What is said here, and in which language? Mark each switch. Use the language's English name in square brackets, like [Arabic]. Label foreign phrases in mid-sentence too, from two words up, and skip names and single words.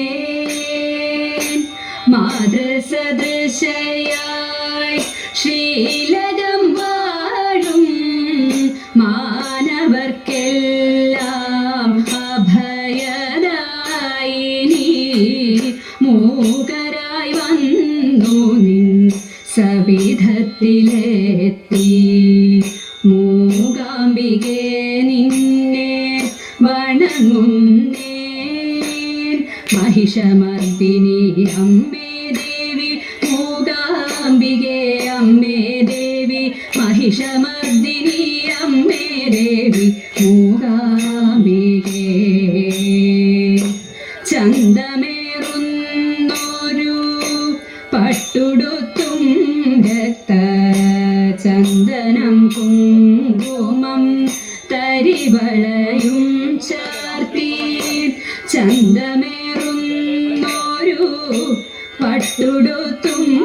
[Malayalam] മാതൃസദൃശയായി ശ്രീലകം വാഴും മാനവർക്കെല്ലാം അഭയദായി നീ മൂകരായി വന്നു നിൻ സവിധത്തിലെത്തി മൂകാംബികേ നിന്നെ വണങ്ങുന്നേ [Sanskrit] महिषमर्दिनी अम्बे देवी मूകാംബികേ अम्बे देवी महिषमर्दिनी अम्बे देवी [Malayalam] മൂകാംബികേ ചന്തമേറുന്നൊരു പട്ടുടുത്തും രക്തചന്ദനം കുങ്കുമം തരിവളയും ചാർത്തി ചന്തമേറുന്നൊരു പട്ടുടുത്തും